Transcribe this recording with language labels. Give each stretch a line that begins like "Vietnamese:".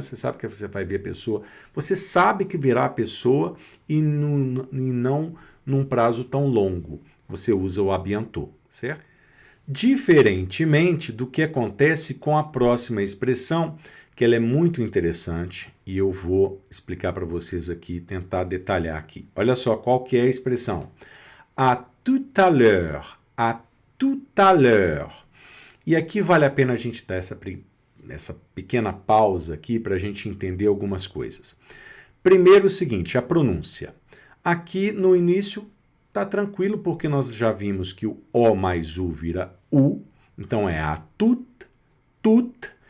Portuguese: Você sabe que você vai ver a pessoa. Você sabe que verá a pessoa e não num prazo tão longo. você usa o
French: à bientôt,
Portuguese: certo? Diferentemente do que acontece com a próxima expressão, que ela é muito interessante e eu vou explicar para vocês aqui, tentar detalhar aqui. Olha só qual que é a expressão.
French: À tout à l'heure, à tout à l'heure.
Portuguese: E aqui vale a pena a gente dar essa pequena pausa aqui para a gente entender algumas coisas. Primeiro o seguinte, a pronúncia. Aqui no início tá tranquilo porque nós já vimos que o O mais U vira U, então é a
French: tout, tout.